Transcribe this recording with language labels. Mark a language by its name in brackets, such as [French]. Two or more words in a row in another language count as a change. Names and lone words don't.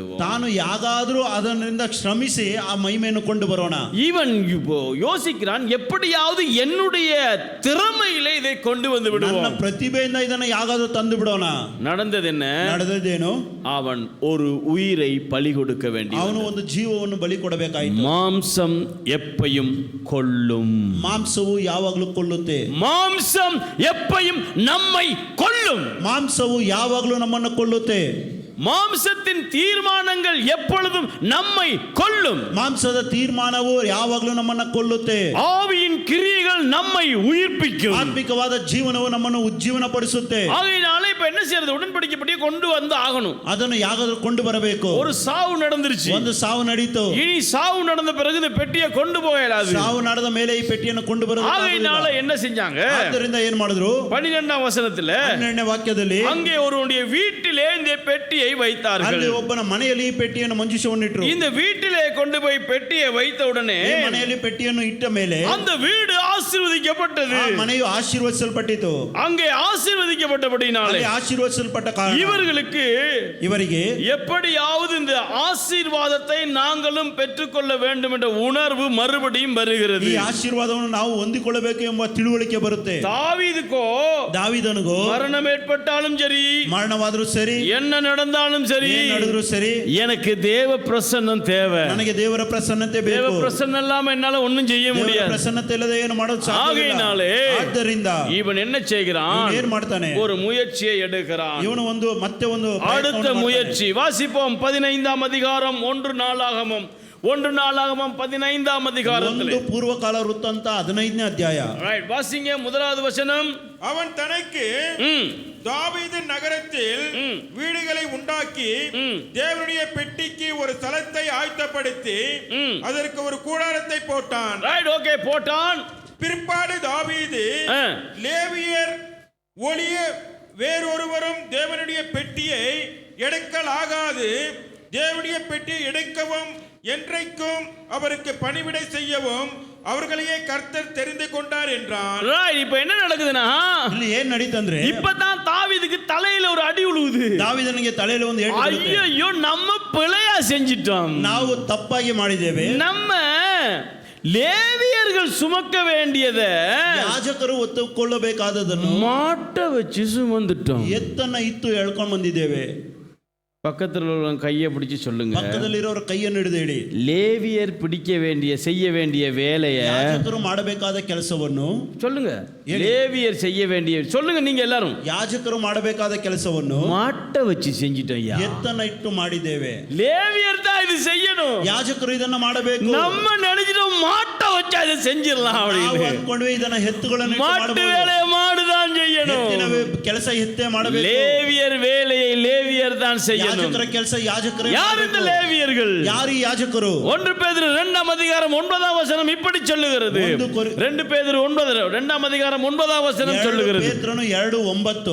[Kannada] ತಾನು ಯಾಗಾದ್ರೂ ಅದರಿಂದ ಶ್ರಮಿಸಿ ಆ ಮಹಿಮೆಯನ್ನು ಕೊಂಡು ಬರೋಣ. [Tamil] இவன் யோசிக்கிறான், எப்படியாவது என்னுடைய திறமையிலே இதை கொண்டு வந்து விடுவோம். [Kannada] ನನ್ನ ಪ್ರತಿಭೆಯಿಂದ ಇದನ್ನ ಯಾಗಾದ್ರೂ ತಂದು ಬಿಡೋಣ. [Tamil] நடந்தது என்ன? [Kannada] ನಡೆದದೇನು? [Tamil] அவன் ஒரு உயிரை பலி கொடுக்க வேண்டிய, [Kannada] ಅವನು ಒಂದು ಜೀವವನ್ನು ಬಲಿ ಕೊಡಬೇಕಾಯಿತು. [Tamil] மாம்சம் எப்பையும் கொல்லும். [Kannada] ಮಾಂಸವು ಯಾವಾಗಲೂ ಕೊಲ್ಲುತ್ತೆ. [Tamil] மாம்சம் எப்பையும் நம்மை கொல்லும். [Kannada] ಮಾಂಸವು ಯಾವಾಗಲೂ ನಮ್ಮನ್ನು ಕೊಲ್ಲುತ್ತೆ. [Tamil] மாம்சத்தின் தீர்மானங்கள் எப்பொழுதும் நம்மை கொல்லும். [Kannada] ಮಾಂಸದ ತೀರ್ಮಾನವು ಯಾವಾಗಲೂ ನಮ್ಮನ್ನು ಕೊಲ್ಲುತ್ತೆ. [Tamil] ஆவியின் கிரியைகள் நம்மை உயிர்ப்பிக்கும். [Kannada] ಆತ್ಮಿಕವಾದ ಜೀವನವು ನಮ್ಮನ್ನು ಉಜ್ಜೀವನಪಡಿಸುತ್ತೆ. [Tamil] ஆகையினால இப்ப என்ன செய்யறது? உடன்படிக்கைப்படியே கொண்டு வந்து ஆகணும். [Kannada] ಅದನ್ನು ಯಾಗಾದ್ರೂ ಕೊಂಡು ಬರಬೇಕು. [Tamil] ஒரு சாவு நடந்துருச்சு, [Kannada] ಒಂದು ಸಾವು ನಡೀತು. [Tamil] இனி சாவு நடந்த பிறகு இந்த பெட்டியை கொண்டு போகலாது. [Kannada] ಸಾವು ನಡೆದ ಮೇಲೆ ಈ ಪೆಟ್ಟಿಯನ್ನು ಕೊಂಡು ಬರೋದು. [Tamil] ஆகையினால என்ன செஞ்சாங்க? [Kannada] ಆದ್ದರಿಂದ ಏನ್ ಮಾಡಿದ್ರು? [Tamil] 12ஆம் வசனத்துல [Kannada] 12ನೇ ವಾಕ್ಯದಲ್ಲಿ [Tamil] அங்கே ஒருவனுடைய வீட்டிலே இந்த பெட்டியை வைத்தார்கள். [Kannada] ಅಲ್ಲಿ ಒಬ್ಬನ ಮನೆಯಲ್ಲಿ ಈ ಪೆಟ್ಟಿಯನ್ನು ಮಂಜೂಷವನ್ನಿಟ್ರು. [Tamil] இந்த வீட்டிலே கொண்டு போய் பெட்டியை வைத்த உடனே [Kannada] ಈ ಮನೆಯಲ್ಲಿ ಪೆಟ್ಟಿಯನ್ನು ಇಟ್ಟ ಮೇಲೆ [Tamil] அந்த வீடு ஆசீர்வதிக்கப்பட்டது. [Kannada] ಆ ಮನೆಯು ಆಶೀರ್ವದಿಸಲ್ಪಟ್ಟಿತು. [Tamil] அங்கே ஆசீர்வதிக்கப்பட்டபடினாலே [Kannada] ಅಲ್ಲಿ ಆಶೀರ್ವದಿಸಲ್ಪಟ್ಟ ಕಾರಣ [Tamil] இவர்களுக்கு [Kannada] ಇವರಿಗೆ [Tamil] எப்படியாவது இந்த ஆசீர்வாதத்தை நாங்களும் பெற்றுக்கொள்ள வேண்டும் என்ற உணர்வு மறுபடியும் வருகிறது. [Kannada] ಈ ಆಶೀರ್ವಾದವನ್ನು ನಾವು ಹೊಂದಿಕೊಳ್ಳಬೇಕು ಎಂಬ ತಿಳುವಳಿಕೆ ಬರುತ್ತೆ. [Tamil] தாவீதுக்கோ [Kannada] ದಾವೀದನಿಗೂ [Tamil] மரணம் ஏற்பட்டாலும் சரி, [Kannada] ಮರಣವಾದರೂ ಸರಿ, [Tamil] என்ன நடந்தாலும் சரி, [Kannada] ಏನ್ ನಡೆದ್ರು ಸರಿ, [Tamil] எனக்கு தேவ பிரசன்னம் தேவை. [Kannada] ನನಗೆ ದೇವರ ಪ್ರಸನ್ನತೆ [Tamil] தேவ [Kannada] ಬೇಕು. [Tamil] பிரசன்னம் இல்லாம என்னால ஒண்ணும் செய்ய [Kannada] ದೇವರ [Tamil] முடியாது. [Kannada] ಪ್ರಸನ್ನತೆ ಇಲ್ಲದೆ ಏನು ಮಾಡೋದು ಸಾಧ್ಯವಿಲ್ಲ. [Tamil] ஆகையினாலே [Kannada] ಆದ್ದರಿಂದ [Tamil] இவன் என்ன செய்கிறான்? [Kannada] ಇವನು ಏನ್ ಮಾಡ್ತಾನೆ? [Tamil] ஒரு முயற்சியை எடுக்கிறான். [Kannada] ಇವನು ಮತ್ತೆ ಒಂದು [Tamil] அடுத்த முயற்சி வாசிப்போம். 15ஆம் அதிகாரம் 1 நாளாகமம் 15ஆம் அதிகாரத்தில் [Kannada] ಒಂದು ಪೂರ್ವಕಾಲ ವೃತ್ತಾಂತ 15ನೇ ಅಧ್ಯಾಯ. [Tamil] வாசிங்க முதலாவது வசனம். அவன் தனக்கு தாவீது நகரத்தில் வீடுகளை உண்டாக்கி தேவனுடைய பெட்டிக்கு ஒரு ஸ்தலத்தை ஆயத்தப்படுத்தி அதற்கு ஒரு கூடாரத்தை போட்டான். ஓகே, போட்டான். பிற்பாடு தாவீது லேவியர் ஒழிய வேறொருவரும் தேவனுடைய பெட்டியை எடுக்கலாகாது, தேவனுடைய பெட்டியை எடுக்கவும் என்றைக்கும் அவருக்கு பணிவிடை செய்யவும் அவர்களையே கர்த்தர் தெரிந்து கொண்டார் என்றான். இப்ப என்ன நடக்குதுன்னா, [Kannada] ಇಲ್ಲಿ ಏನ್ ನಡೀತಂದ್ರೆ [Tamil] இப்பதான் தாவீதுக்கு தலையில ஒரு அடி உழுவுது. [Kannada] ದಾವೀದನಿಗೆ ತಲೆಯಲ್ಲಿ ಒಂದು ಏಟು ಬೀಳುತ್ತೆ. [Tamil] ஐயோ நம்ம பிழையா செஞ்சிட்டோம், [Kannada] ನಾವು ತಪ್ಪಾಗಿ ಮಾಡಿದ್ದೇವೆ. [Tamil] நம்ம லேவியர்கள் சுமக்க வேண்டியதை [Kannada] ಯಾಜಕರು ಒತ್ತುಕೊಳ್ಳಬೇಕಾದದನ್ನು [Tamil] மாட்டை வச்சு சுமந்துட்டோம். [Kannada] ಎತ್ತನ್ನ ಇತ್ತು ಎಳ್ಕೊಂಡು ಬಂದಿದ್ದೇವೆ. [Tamil] பக்கத்தில் உள்ள கையை பிடிச்சு சொல்லுங்க, [Kannada] ಪಕ್ಕದಲ್ಲಿರೋರ ಕೈಯನ್ನು ಹಿಡಿದು ಹೇಳಿ, [Tamil] லேவியர் பிடிக்க வேண்டிய செய்ய வேண்டிய வேலையை [Kannada] ಯಾಜಕರು ಮಾಡಬೇಕಾದ ಕೆಲಸವನ್ನು [Tamil] சொல்லுங்க. லேவியர் செய்ய வேண்டிய சொல்லுங்க, நீங்க எல்லாரும். [Kannada] ಯಾಜಕರು ಮಾಡಬೇಕಾದ ಕೆಲಸವನ್ನು [Tamil] மாட்டை வச்சு செஞ்சிட்டோம். [Kannada] ಎತ್ತನ್ನ ಇಟ್ಟು ಮಾಡಿದ್ದೇವೆ. [Tamil] லேவியர் தான் இது செய்யணும், [Kannada] ಯಾಜಕರು ಇದನ್ನ ಮಾಡಬೇಕು. [Tamil] நம்ம நினைச்சிட்டோம் மாட்டை வச்சு அதை செஞ்சிடலாம் [Kannada] ನಾವು [Tamil] அப்படின்னு. [Kannada] ಅಂದ್ಕೊಂಡ್ವಿ ಇದನ್ನ ಎತ್ತುಗಳನ್ನು [Tamil] மாட்டு வேலையை மாடுதான் செய்யணும், [Kannada] ಕೆಲಸ ಎತ್ತೇ ಮಾಡಬೇಕು. [Tamil] லேவியர் வேலையை லேவியர் தான் செய்யணும். [Kannada] ಯಾಜಕರ ಕೆಲಸ ಯಾಜಕರೇ. [Tamil] யார் இந்த லேவியர்கள்? [Kannada] ಯಾರು ಈ ಯಾಜಕರು? [Tamil] 1 பேதுரு 2ஆம் அதிகாரம் 9ஆம் வசனம் இப்படி சொல்லுகிறது. 2 பேதுரு 2ஆம் அதிகாரம் 9ஆம் வசனம் சொல்லுகிறது. பேதுரு 2:9.